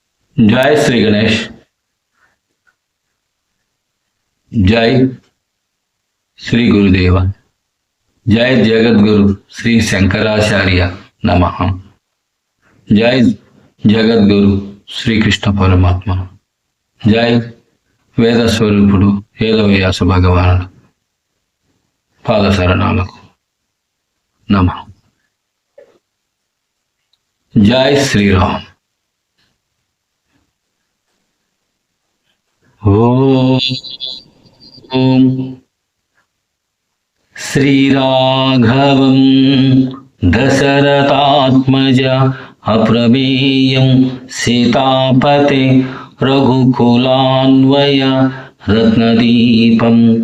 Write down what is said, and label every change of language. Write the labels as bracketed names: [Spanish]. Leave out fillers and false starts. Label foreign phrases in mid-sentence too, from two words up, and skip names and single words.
[Sanskrit] जय श्री गणेश। जय श्री गुरुदेव। जय जगद्गुरु श्री शंकराचार्य नमः। जय जगद्गुरु श्री कृष्ण परमात्मा। [Telugu] జయ వేద स्वरूपुడు వేదవ్యాస భగవానుడు పాద శరణాలకు నమః। [Sanskrit] जय श्री राम। ओम श्रीराघवं दशरथात्मज अप्रमेयं सीतापते रघुकुलान्वय रत्नदीपं